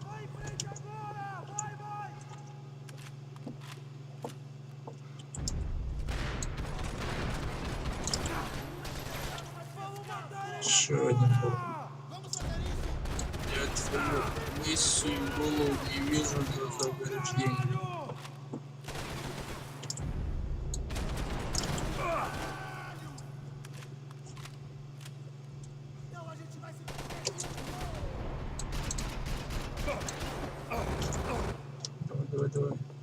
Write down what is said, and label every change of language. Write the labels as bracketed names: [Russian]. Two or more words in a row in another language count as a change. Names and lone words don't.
[Portuguese] Vai em frente agora! Vai, vai! Vamos matar ele! [Russian] Еще один был. [Portuguese] Vamos fazer isso! [Russian] Я твою лысую голову не вижу за заграждением. [Portuguese] Então a gente vai se... [Russian] Давай, давай, давай.